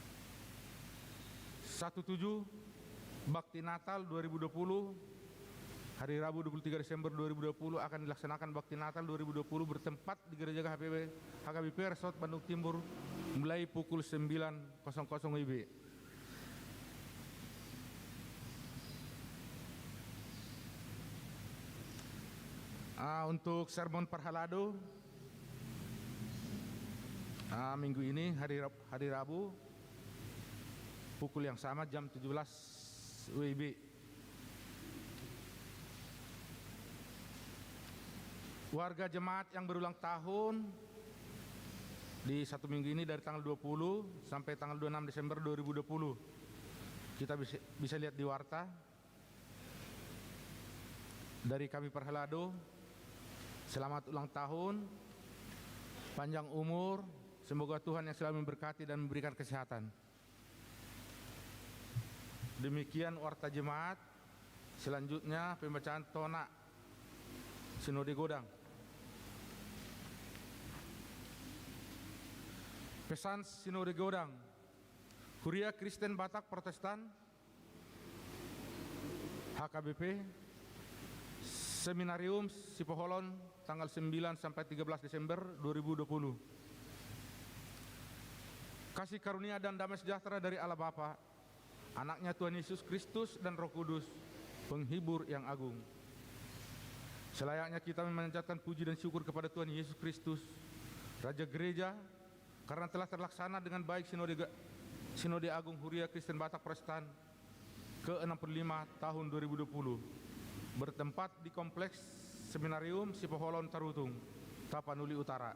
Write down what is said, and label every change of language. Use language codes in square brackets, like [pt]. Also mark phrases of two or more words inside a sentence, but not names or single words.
[id] 17 Bakti Natal 2020 Hari Rabu 23 Desember 2020 akan dilaksanakan Bakti Natal 2020 bertempat di Gereja HKBP Resort Bandung Timur mulai pukul 9.00 WIB. Untuk sermon Parhalado minggu ini hari Rabu pukul yang sama jam 17 WIB. Warga jemaat yang berulang tahun di satu minggu ini dari tanggal 20 sampai tanggal 26 Desember 2020. Kita bisa lihat di warta dari kami Parhalado. Selamat ulang tahun, panjang umur, semoga Tuhan yang selalu memberkati dan memberikan kesehatan. Demikian warta jemaat. Selanjutnya pembacaan tona Sinode Godang. Pesan Sinode Godang. Huria Kristen Batak Protestan HKBP Seminarium Sipoholon tanggal 9 sampai 13 Desember 2020. Kasih karunia dan damai sejahtera dari Allah Bapa, Anaknya Tuhan Yesus Kristus dan Roh Kudus, penghibur yang agung. Selayaknya kita memanjatkan puji dan syukur kepada Tuhan Yesus Kristus, Raja Gereja, karena telah terlaksana dengan baik Sinode Agung Huria Kristen Batak Protestan ke-65 tahun 2020 bertempat di Kompleks Seminarium Sipoholon Tarutung, Tapanuli Utara.